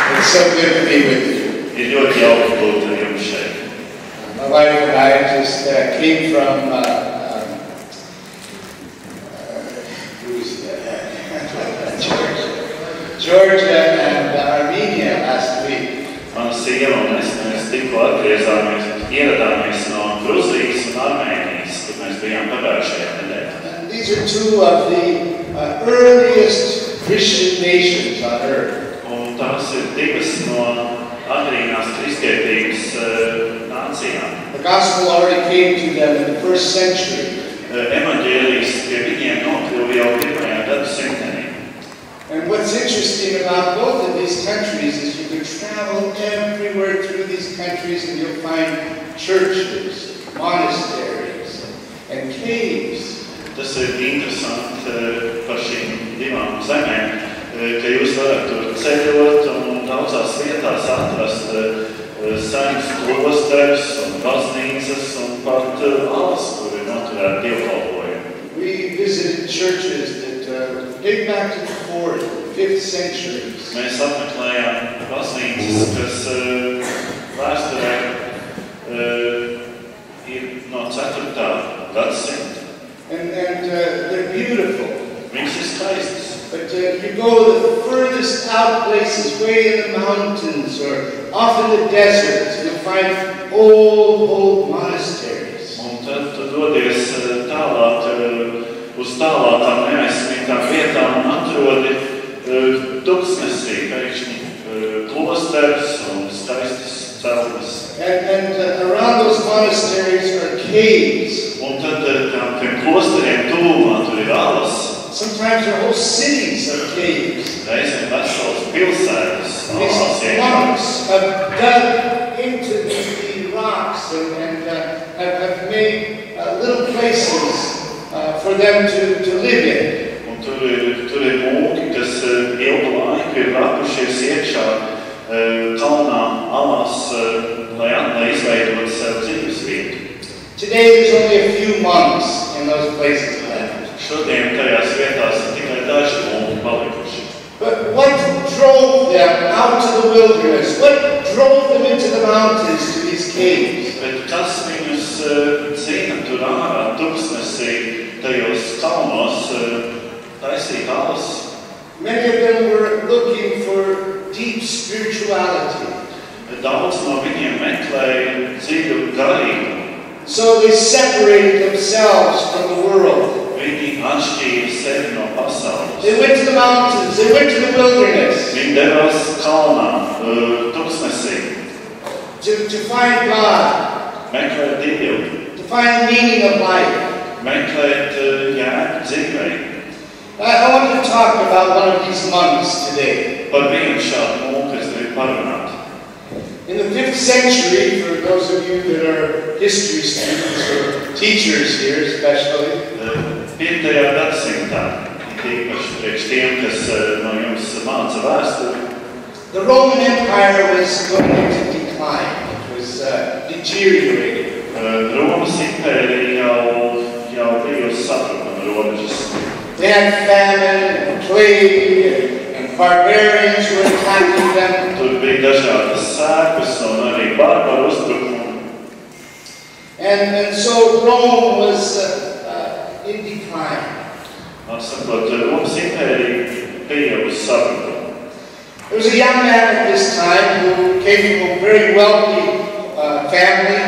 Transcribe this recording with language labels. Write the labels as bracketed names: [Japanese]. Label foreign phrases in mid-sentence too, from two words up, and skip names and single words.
[English] so good to be with you. [Latvian] Ir ļoti jauki būt ar jums šeit. [English] My wife and I just came from Georgia and Armenia last week. [Latvian] Mana sieva un mēs tikko ieradāmies no Gruzijas un Armēnijas, kur mēs bijām pagājušajā nedēļā. [English] These are two of the earliest Christian nations on earth. [Latvian] Un tās ir divas no agrīnās kristietības nācijām. [English] The gospel already came to them in the first century. [Latvian] Evaņģēlijs pie viņiem nokļuva jau pirmajā gadsimtenī. [English] And what's interesting about both of these countries is you can travel everywhere through these countries and you'll find churches, monasteries, and caves. [Latvian] Tas ir interesanti par šīm divām zemēm, ka jūs varat tur ceļot un daudzās vietās atrast senus klosterus un baznīcas un pat alas, kur ir noturēti dievkalpojumi. [English] We visited churches that date back to the 4th, 5th centuries. [Latvian] Mēs apmeklējām baznīcas, kas vēsturē ir no 4. gadsimta. [English] And they're beautiful. [Latvian] Viņas ir skaistas. [English] But you go to the furthest out places, way in the mountains or off in the deserts, you'll find old monasteries. [Latvian] Un tad tu dodies tālāk uz tālākām neaizsmītām vietām un atrodi tuksnesī pēkšņi klosterus un skaistas celtnes. [English] And around those monasteries are caves. [Latvian] Un tad tiem klosteriem tuvumā tur ir alas. [English] Sometimes there are whole cities of caves. [Latvian] Reizēm veselas pilsētas. [English] These monks have dug into the rocks and have made little places for them to live in. [Latvian] Un tur ir mūki, kas ilgu laiku ir rapušies iekšā kalnā alās, lai izveidot sev dzīves vietu. [English] Today there's only a few monks in those places left. [Latvian] Šodien tajās vietās ir tikai daži mūki palikuši. [English] But what drove them out to the wilderness? What drove them into the mountains to these caves? [Latvian] Bet kas viņus cīna tur ārā tuksnesī, tajos kalnos, taisīt alas? [English] Many of them were looking for deep spirituality. [Latvian] Daudz no viņiem meklēja dziļu garību. [English] So they separated themselves from the world. [Latvian] Viņi atšķīra sevi no pasaules. [English] They went to the mountains, they went to the wilderness. [Latvian] Viņi devās kalnā, tuksnesī. [English] To find God. [Latvian] Meklēt Dievu. [English] To find the meaning of life. [Latvian] Meklēt jēgu dzīvei. [English] I want to talk about one of these monks today. [Latvian] Par vienu šādu mūku es gribu parunāt. [English] In the 5th century, for those of you that are history students or teachers here especially, [Latvian] 5. gadsimtā, tīpaši priekš tiem, kas no jums māca vēsturi, [English] the Roman Empire was going into decline. It was deteriorating. [Latvian] Romas impērija jau bija uz sabrukuma robežas. [English] They had famine and plague and barbarians were attacking them. [Latvian] Tur bija dažādas sēkas un arī barbaru uzbrukumi. [English] And so Rome was in decline. [Latvian] Sakot, Romas impērija bija uz sabrukuma. [English] There was a young man at this time who came from a very wealthy family.